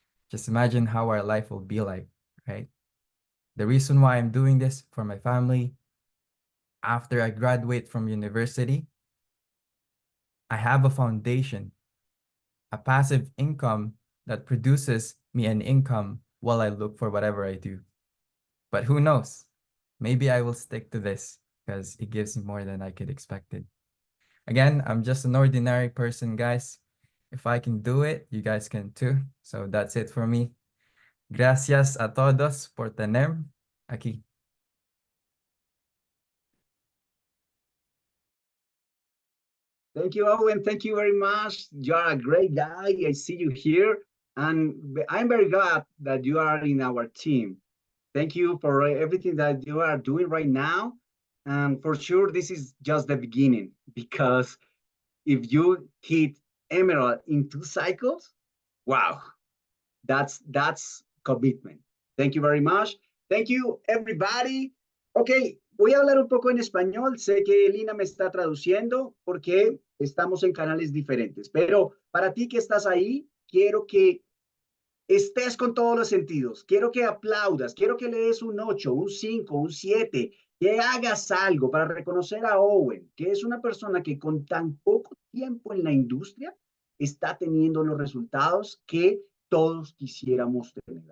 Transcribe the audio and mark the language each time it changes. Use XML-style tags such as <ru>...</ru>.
<en>Just imagine how our life will be like, right? The reason why I'm doing this for my family, after I graduate from university, I have a foundation, a passive income that produces me an income while I look for whatever I do. But who knows? Maybe I will stick to this because it gives me more than I could expected. Again, I'm just an ordinary person, guys. If I can do it, you guys can too. So that's it for me.</en> <es>Gracias a todos por tenerme aquí.</es> <en>Thank you, Owen. Thank you very much. You're a great guy. I see you here. And I'm very glad that you are in our team. Thank you for everything that you are doing right now. And for sure, this is just the beginning, because if you hit Emerald in 2 cycles, wow, that's commitment. Thank you very much. Thank you, everybody.</en> <es>Ok, voy a hablar un poco en español. Sé que Lina me está traduciendo porque estamos en canales diferentes. Pero para ti que estás ahí, quiero que estés con todos los sentidos. Quiero que aplaudas, quiero que le des un 8, un 5, un 7, que hagas algo para reconocer a Owen, que es una persona que con tan poco tiempo en la industria está teniendo los resultados que todos quisiéramos tener.</es>